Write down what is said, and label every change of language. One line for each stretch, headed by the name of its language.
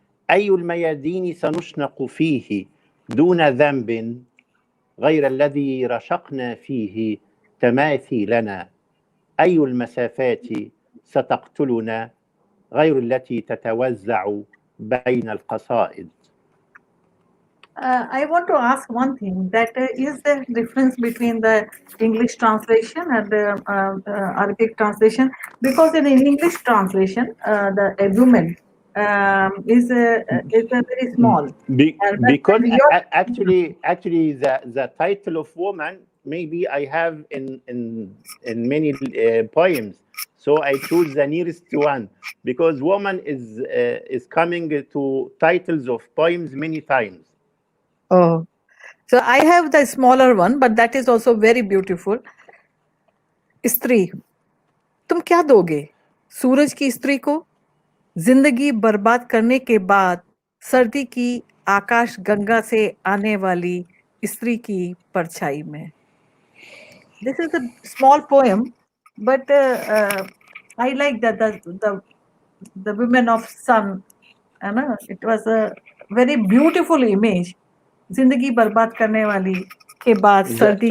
Arabic: أي الميادين سنشنق فيه دون ذنب غير الذي رشقنا فيه تماثيلنا؟ أي المسافات ستقتلنا غير التي تتوزع بين القصائد؟
English: I want to ask one thing, that is there difference between the English translation and the Arabic translation? Because in English translation, the woman is very small. But Because your actually the title of woman maybe I have in many poems, so I choose the nearest one because woman is coming to titles of poems many times. oh, so I have the smaller one, but that is also very beautiful.
Hindi: स्त्री, तुम क्या दोगे सूरज की स्त्री को? जिंदगी बर्बाद करने के बाद सर्दी की आकाश गंगा से आने वाली स्त्री की परछाई में.
English: This is a small poem, but I like that the women of sun. It was a very beautiful image.
Hindi: जिंदगी बर्बाद करने वाली के बाद सर्दी